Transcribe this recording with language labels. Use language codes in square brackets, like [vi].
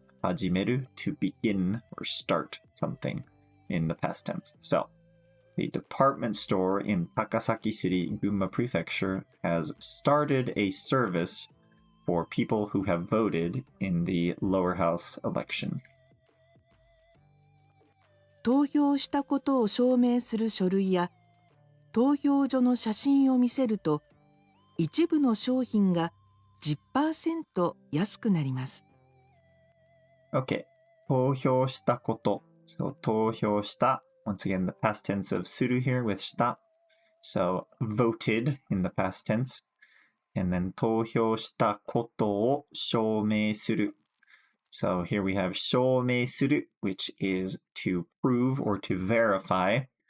[en] Hajimeru, to begin or start something in the past tense. So the department store in Takasaki City, Gunma Prefecture has started a service for people who have voted in the lower house election. [ja] 投票したことを証明する書類や投票所の写真を見せると一部の商品が 10% 安くなります。 Okay. 投票したこと.So 投票した. [en] Once again, the past tense of する here with した. So voted in the past tense. And then 投票したことを証明する. So here we have 証明する, which is to prove or to verify.